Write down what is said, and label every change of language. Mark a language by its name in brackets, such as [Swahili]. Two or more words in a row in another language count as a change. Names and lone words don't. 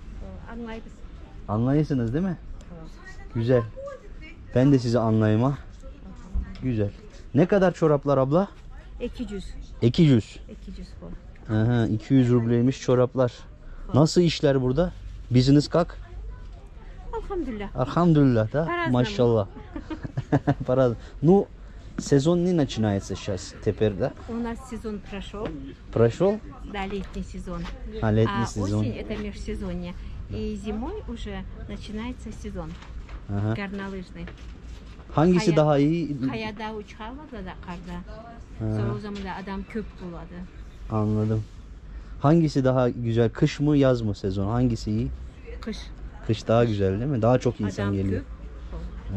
[Crimean Tatar] Anlayırsınız değil mi? Güzel. Ben de sizi anlayayım. Güzel. Ne kadar çoraplar abla? 200. 200. 200 bu. Aha, 200 rubleymiş çoraplar. Nasıl işler burada? Business как? Alhamdulillah. [Russian] Alhamdulillah, да? По-разному. Машаллах. По-разному. Ну, сезон не начинается сейчас теперь, да? У нас сезон прошел. Прошел? Да, летний сезон. А, летний сезон. Осень это межсезонье. И зимой уже начинается сезон. Aha. Горнолыжный. [Crimean Tatar] Hangisi Kaya- daha iyi? Kayada uçarlar da karda. Sonra o zaman da adam köp buladı. Anladım. Hangisi daha güzel? Kış mı, yaz mı sezon? Hangisi iyi? Kış. Kış daha güzel değil mi? Daha çok insan Adam geliyor. köp.